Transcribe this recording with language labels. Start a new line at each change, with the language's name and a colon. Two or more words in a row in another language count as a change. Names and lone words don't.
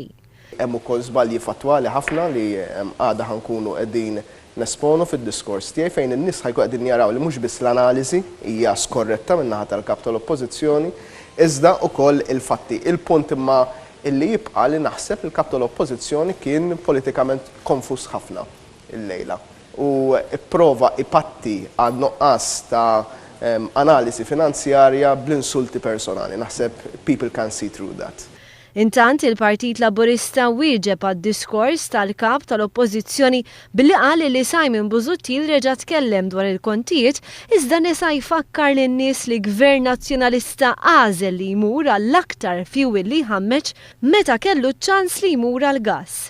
Maltese: Hemm ukoll żbalji fatwali ħafna li għadha ħankunu qegħdin nesponu fid-diskors tiegħi fejn in-nies ħajkunu qegħdin jaraw li mhux biss l-analiżi hija skorretta min-naħa tal-kap tal-Oppożizzjoni, iżda wkoll il-fatti. Il-punt imma illi jibqa' li naħseb il-kap tal-Oppożizzjoni kien politikament konfus ħafna illejla u ipprova ipatti għal noqqas ta' analiżi finanzjarja bl-insulti personali.
English: Naħseb people can see through that.
Maltese: Intant il-Partit Laburista wieġeb għad-diskors tal-kap tal-Oppożizzjoni billi qal li Simon Busuttil reġa' tkellem dwar il-kontijiet iżda nisa jfakkar lin-nies li Gvern Nazzjonalista għażel li jmur għall-aktar fjuwil li jħammeġ meta kellu ċ-ċans li jmur għall-gass.